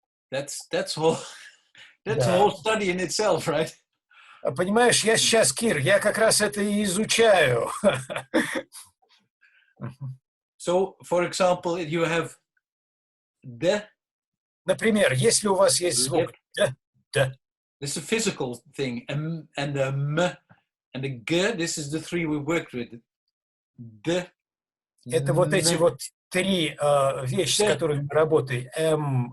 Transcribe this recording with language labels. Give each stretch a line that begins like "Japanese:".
English: That's whole a whole study in itself, right?
Russian: Понимаешь, я сейчас, Кир, я как раз это и изучаю.
English: So, for example, you have the.
Russian: Например, если у вас есть звук the.
English: This is a physical thing, and the m and the g. This is the three we worked with. The.
Russian: Это вот эти вот три вещи, с которыми мы работаем.